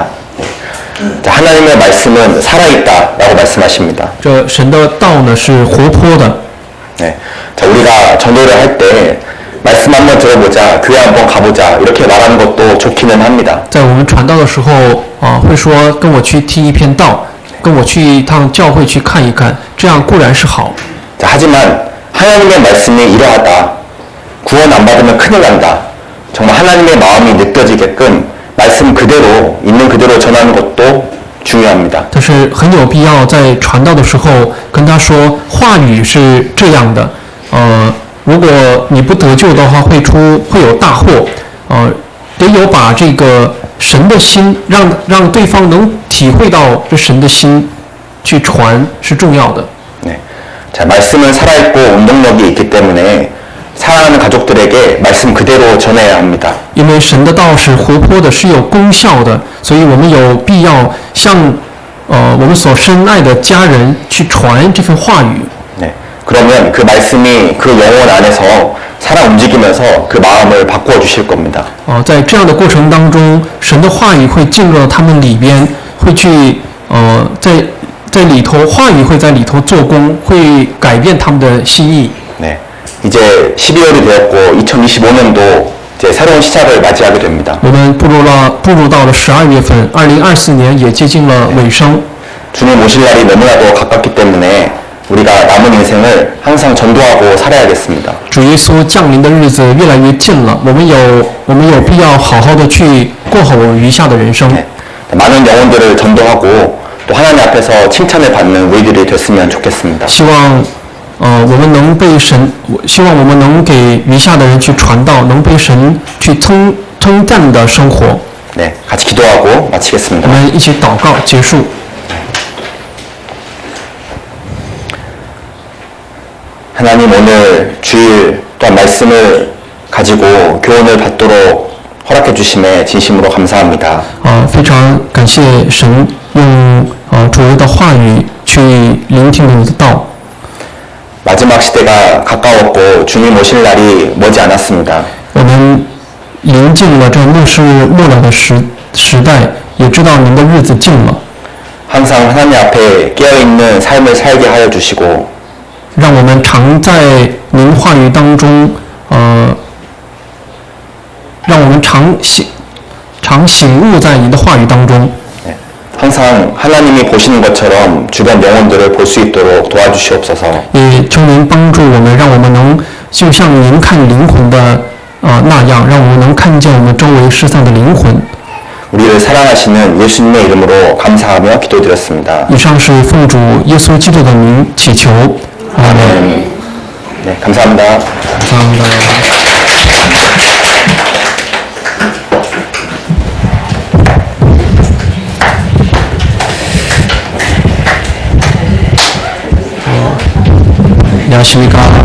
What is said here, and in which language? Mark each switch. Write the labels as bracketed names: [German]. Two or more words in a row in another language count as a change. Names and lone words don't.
[Korean] 자, 하나님의 말씀은 살아있다라고 말씀하십니다. [Chinese] 这神的道呢是活泼的。 [Korean] 네. 자, 우리가 전도를 할 때 말씀 한번 들어보자, 교회 한번 가보자 이렇게 말하는 것도 좋기는 합니다. [Chinese] 在我们传道的时候会说跟我去听一篇道，跟我去一趟教会去看一看，这样固然是好。 [Korean] 자, 하지만 하나님의 말씀이 이러하다. 구원 안 받으면 큰일 난다. 정말 하나님의 마음이 느껴지게끔 말씀 그대로 있는 그대로 전하는 것도 중요합니다. [Chinese] 但是很有必要在传道的时候跟他说，话语是这样的，如果你不得救的话，会有大祸，得有把这个神的心让对方能体会到这神的心去传是重要的。 [Korean] 네. 자, 말씀은 살아있고 운동력이 있기 때문에 사랑하는 가족들에게 말씀 그대로 전해야 합니다. [Chinese] 因为神的道是活泼的，是有功效的，所以我们有必要向我们所深爱的家人去传这份话语。 [Korean] 네. 그러면 그 말씀이 그 영혼 안에서 살아 움직이면서 그 마음을 바꾸어 주실 겁니다. [Chinese] 在这样的过程当中，神的话语会进入到他们里边，会去在里头，话语会在里头做工，会改变他们的心意。 [Korean] 네. 이제 12월이 되었고 2025년도 이제 새로운 시작을 맞이하게 됩니다. [Chinese] 我们步入到了12月份，2024年也接近了尾声。 [Korean] 주님 오실 날이 너무나도 가깝기 때문에 우리가 남은 인생을 항상 전도하고 살아야겠습니다. [Chinese] 主耶稣降临的日子越来越近了，我们有必要好好的去过好我们余下的人生。 [Korean] 네. 많은 영혼들을 전도하고 또 하나님 앞에서 칭찬을 받는 우리들이 됐으면 좋겠습니다. [Chinese] 希望我们能被神，希望我们能给余下的人去传道，能被神去称赞的生活。 [Korean] 네, 같이 기도하고 [Chinese] 我 [Korean] 마치겠습니다. [Chinese] 们一起祷告结束。 [Korean] 하나님 오늘 주일 또한 말씀을 가지고 교훈을 받도록 허락해 주심에 진심으로 감사합니다. [Chinese] 非常感谢神用主耶的话语去聆听你的道。 [Korean] 마지막 시대가 가까웠고 주님 오실 날이 머지 않았습니다. [Chinese] 我们临近了这末世末了的时代，也知道您的日子近了。 [Korean] 항상 하나님 앞에 깨어있는 삶을 살게 하여 주시고 [Chinese] 让我们常在您话语当中，让我们常醒悟在您的话语当中。 [Korean] 항상 하나님이 보시는 것처럼 주변 영혼들을 볼 수 있도록 도와주시옵소서. [Chinese] 也求您帮助我们，让我们能就像您看灵魂的那样，让我们能看见我们周围失散的灵魂。 [Korean] 우리를 사랑하시는 예수님의 이름으로 감사하며 기도드렸습니다. [Chinese] 以上是奉主耶稣基督的名祈求。阿门。 [Korean] 네, 감사합니다. 감사합니다. 안녕하십니까.